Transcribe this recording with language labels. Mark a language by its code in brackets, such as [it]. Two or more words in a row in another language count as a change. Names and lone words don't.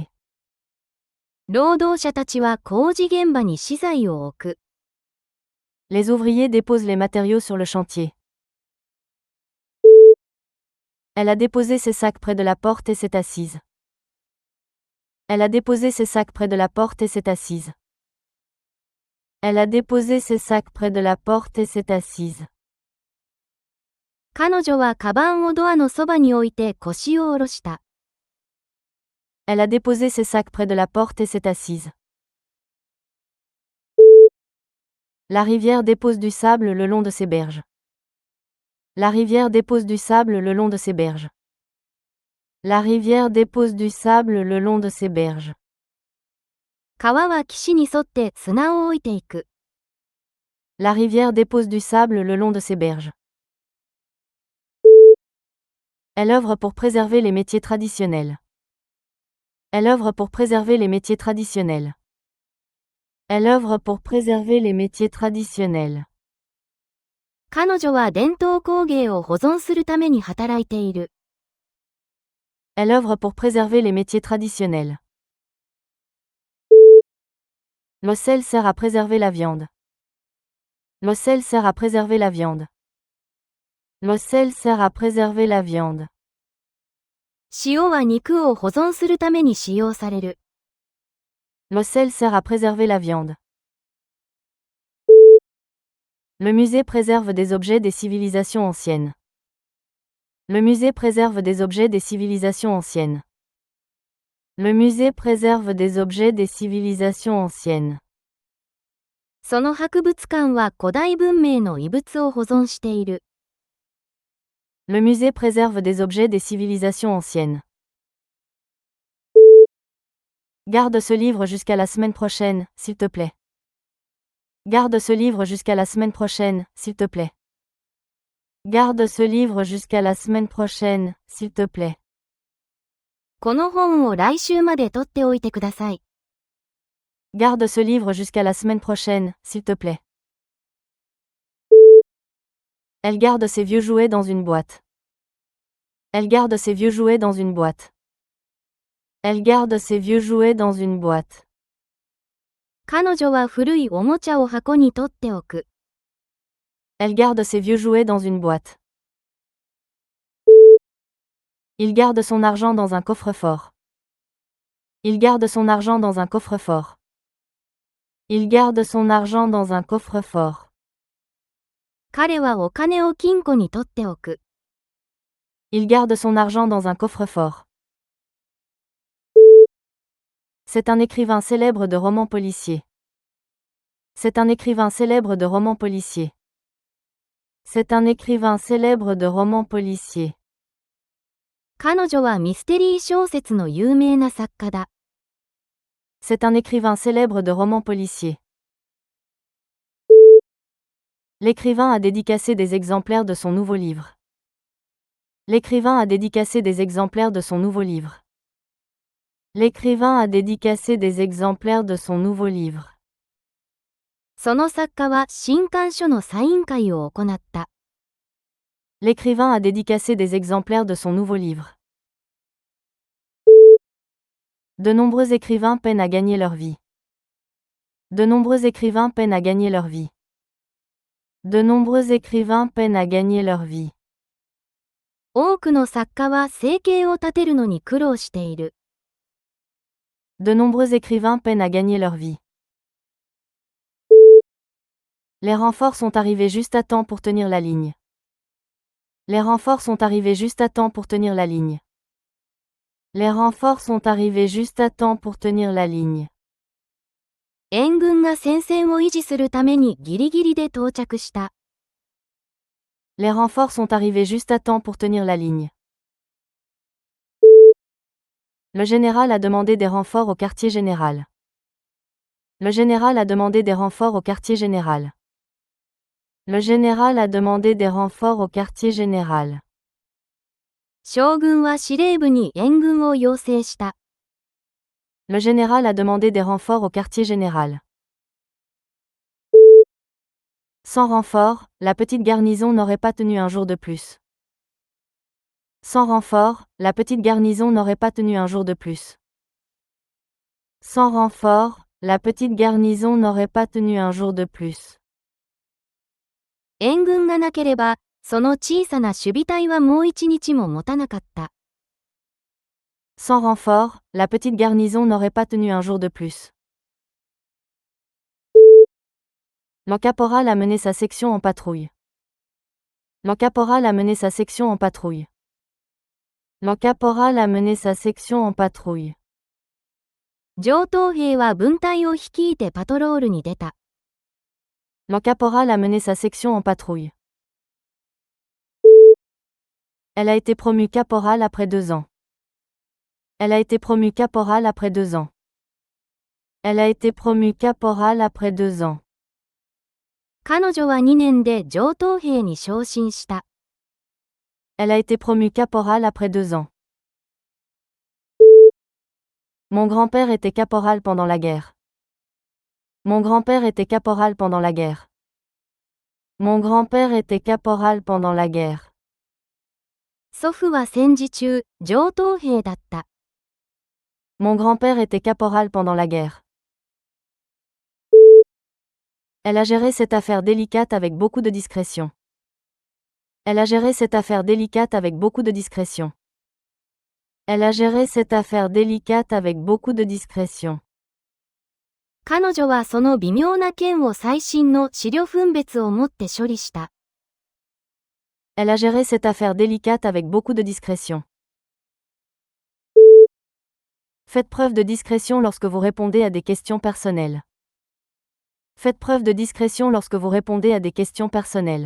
[ja] 労働者たちは工事現場に資材を置く。 [fr] Les ouvriers déposent les matériaux sur le chantier. Elle a déposé ses sacs près de la porte et s'est assise. Elle a déposé ses sacs près de la porte et s'est assise. Elle a déposé ses sacs près de la porte et s'est assise. [ja] 彼女はカバンをドアのそばに置いて腰を下ろした。 [fr] Elle a déposé ses sacs près de la porte et s'est assise. La rivière dépose du sable le long de ses berges. La rivière dépose du sable le long de ses berges. La rivière dépose du sable le long de ses berges. [ja] 川は岸に沿って砂を置いていく。 [fr] La rivière dépose du sable le long de ses berges. Elle œuvre pour préserver les métiers traditionnels. Elle œuvre pour préserver les métiers traditionnels. Elle œuvre pour préserver les métiers traditionnels. [ja] 彼女は伝統工芸を保存するために働いている。 [fr] Elle œuvre pour préserver les métiers traditionnels. Le sel sert à préserver la viande. Le sel sert à préserver la viande. Le sel sert à préserver la viande. [ja] 塩は肉を保存するために使用される。 [fr] Le sel sert à préserver la viande. Le musée préserve des objets des civilisations anciennes. Le musée préserve des objets des civilisations anciennes. Le musée préserve des objets des civilisations anciennes. [ja] その博物館は古代文明の遺物を保存している。 [fr] Le musée préserve des objets des civilisations anciennes. Garde ce livre jusqu'à la semaine prochaine, s'il te plaît. Garde ce livre jusqu'à la semaine prochaine, s'il te plaît. Garde ce livre jusqu'à la semaine prochaine, s'il te plaît. [ja] この本を来週まで取っておいてください。 [fr] Garde ce livre jusqu'à la semaine prochaine, s'il te plaît. Elle garde ses vieux jouets dans une boîte. Elle garde ses vieux jouets dans une boîte. Elle garde ses vieux jouets dans une boîte. [ja] 彼女は古いおもちゃを箱に取っておく。 [fr] Elle garde ses vieux jouets dans une boîte. Il garde son argent dans un coffre-fort. Il garde son argent dans un coffre-fort. Il garde son argent dans un coffre-fort. [ja] 彼はお金を金庫に取っておく。 [fr] Il garde son argent dans un coffre-fort. C'est un écrivain célèbre de romans policiers. C'est un écrivain célèbre de romans policiers. C'est un écrivain célèbre de romans policiers. [ja] 彼女はミステリー小説の有名な作家だ。 [fr] C'est un écrivain célèbre de romans policiers. L'écrivain a dédicacé des exemplaires de son nouveau livre. L'écrivain a dédicacé des exemplaires de son nouveau livre. L'écrivain a dédicacé des exemplaires de son nouveau livre. [ja] その作家は新刊書のサイン会を行った。 [fr] L'écrivain a dédicacé des exemplaires de son nouveau livre. De nombreux écrivains peinent à gagner leur vie. De nombreux écrivains peinent à gagner leur vie. De nombreux écrivains peinent à gagner leur vie. [ja] 多くの作家は生計を立てるのに苦労している。 [fr] De nombreux écrivains peinent à gagner leur vie. Les renforts sont arrivés juste à temps pour tenir la ligne. Les renforts sont arrivés juste à temps pour tenir la ligne. Les renforts sont arrivés juste à temps pour tenir la ligne. [ja] 援軍が戦線を維持するためにギリギリで到着した。 [fr] Les renforts sont arrivés juste à temps pour tenir la ligne. Le général a demandé des renforts au quartier général. Le général a demandé des renforts au quartier général. Le général a demandé des renforts au quartier général. [ja] 将軍は司令部に援軍を要請した。 [fr] Le général a demandé des renforts au quartier général. Sans renfort, la petite garnison n'aurait pas tenu un jour de plus. Sans renfort, la petite garnison n'aurait pas tenu un jour de plus. Sans renfort, la petite garnison n'aurait pas tenu un jour de plus. [ja] 援軍がなければ、その小さな守備隊はもう一日も持たなかった。 [fr] Sans renfort, la petite garnison n'aurait pas tenu un jour de plus. Le caporal a mené sa section en patrouille. Le caporal a mené sa section en patrouille. Le caporal a mené sa section en patrouille. [ja] 上等兵は分隊を率いてパトロールに出た。 [fr] Le caporal a mené sa section en patrouille. Elle a été promue caporal après 2 ans. Elle a été promue caporal après 2 ans. Elle a été promue caporal après 2 ans. [ja] 彼女は2年で上等兵に昇進した。 [fr] Elle a été promue caporal après 2 ans. Mon grand-père était caporal pendant la guerre. Mon grand-père était caporal pendant la guerre. Mon grand-père était caporal pendant la guerre. [ja] 祖父は戦時中、上等兵だった。 [fr] Mon grand-père était caporal pendant la guerre. Elle a géré cette affaire délicate avec beaucoup de discrétion. Elle a géré cette affaire délicate avec beaucoup de discrétion. Elle a géré cette affaire délicate avec beaucoup de discrétion. [ja] 彼女はその微妙な件を最新の資料分別をもって処理した。 [fr] Elle a géré cette affaire délicate avec beaucoup de discrétion. Faites preuve de discrétion lorsque vous répondez à des questions personnelles. Faites preuve de discrétion lorsque vous répondez à des questions personnelles.